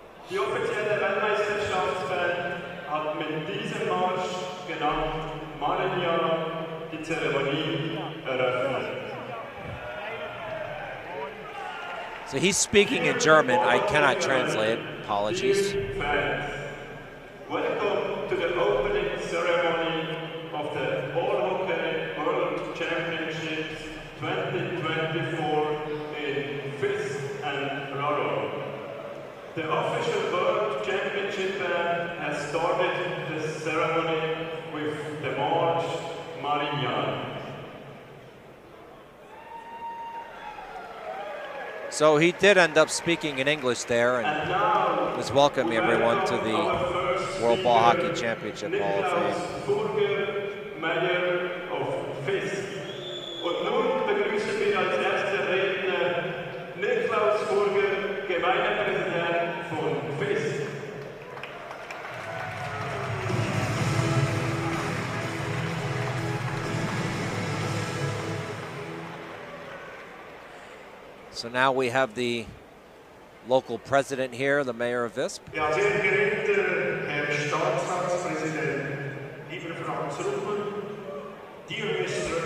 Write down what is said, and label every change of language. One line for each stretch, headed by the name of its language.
German: Die offizielle Weltmeisterschaftsband hat mit diesem Marsch, genannt Marignan, die Zeremonie eröffnet.
English: So he's speaking in German. I cannot translate. Apologies. Fans, welcome to the opening ceremony of the All Hockey World Championships 2024 in Visp and Raron. The official World Championship band has started the ceremony with the march Marignan. So he did end up speaking in English there and was welcoming everyone to the World Ball Hockey Championship Hall of Fame. Mayor of Visp.
German: Und nun begrüßen wir als erster Redner Niklaus Furger, Gemeindepräsident von Visp.
English: So now we have the local president here, the mayor of Visp.
German: Ja, sehr geehrter Herr Staatsratspräsident, lieber Franz Ruppel,
English: dear Mr.